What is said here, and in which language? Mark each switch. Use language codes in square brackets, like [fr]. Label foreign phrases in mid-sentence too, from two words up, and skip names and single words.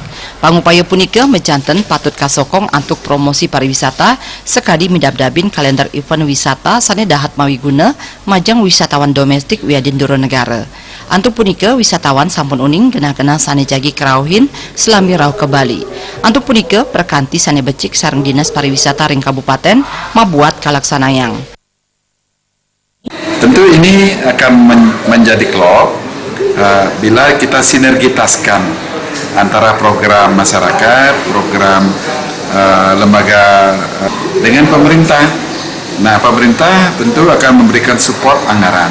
[ban] Pangupaya punika mejanten patut kasokong [id] untuk promosi pariwisata [ban] sekadi midabdabin kalender event wisata sane dahat mawi guna majang wisatawan domestik wiadin negara. Antuk punika wisatawan sampun uning genah-genah sane jagi kerauhin selami rauh ke Bali. Antuk punika perkanti sane becik sareng dinas pariwisata ring kabupaten mabuat kalaksanayang. [id] Tentu ini akan menjadi klop bila kita sinergitaskan antara program masyarakat, program lembaga dengan pemerintah. Nah, pemerintah tentu akan memberikan support anggaran.